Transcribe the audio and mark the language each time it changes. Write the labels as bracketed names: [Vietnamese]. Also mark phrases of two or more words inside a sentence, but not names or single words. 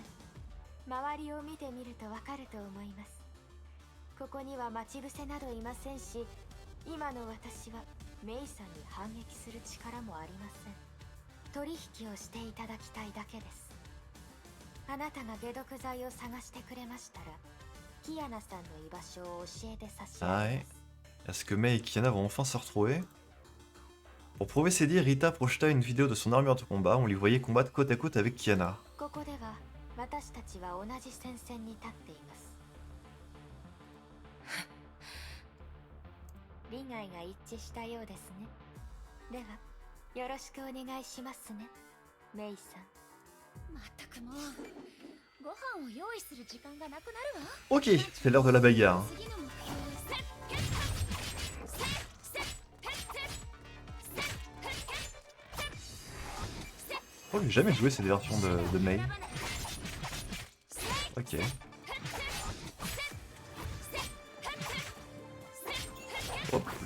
[Japanese] 周りを見てみるとわかると思います。ここには待ち伏せなどいませんし、今の私はメイさんに反撃する力もありません。取引をしていただきたいだけです。あなたが解毒剤を探してくれましたら、キアナさんの居場所を教えて差し上げます。 [French] Est-ce que Mei et Kiana vont enfin se retrouver? Pour prouver ses dires, Rita projeta une vidéo de son armure de combat. On les voyait combattre côte à côte avec Kiana. [Japanese] ここでは私たちは同じ戦線に立っています。利害が一致したようですね。ではよろしくお願いしますね、メイさん。まったくもうご飯を用意する時間がなくなるわ。 [French] Ok, c'est l'heure de la bagarre. [Japanese] 次の目標は [French] Oh, j'ai jamais joué cette version de Mei. Ok. Hop.